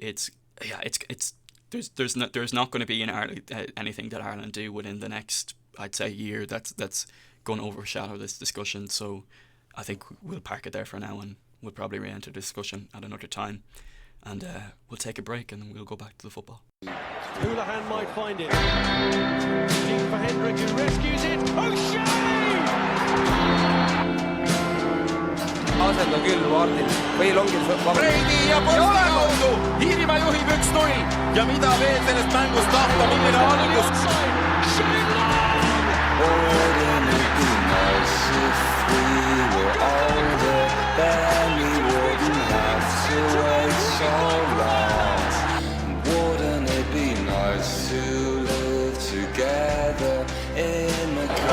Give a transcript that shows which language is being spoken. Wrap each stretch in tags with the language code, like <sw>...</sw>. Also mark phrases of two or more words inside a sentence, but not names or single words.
<en>There's not going to be in Ireland anything that Ireland do within the next, I'd say, year that's going to overshadow this discussion. So I think we'll park it there for now, and we'll probably re-enter the discussion at another time, and we'll take a break and then we'll go back to the football. Houlihan might find it. Deep for Hendrick, who rescues it.</en> <et>Asento küll Martin või longib Breidi ja posti kaudu Iirimaa juhib 1-0 ja mida veel sellest mängust tahta, milline algus.</et> <en>Wouldn't it be nice if we were older, then we wouldn't have to wait so long. Wouldn't it be nice to live together in a car?</en>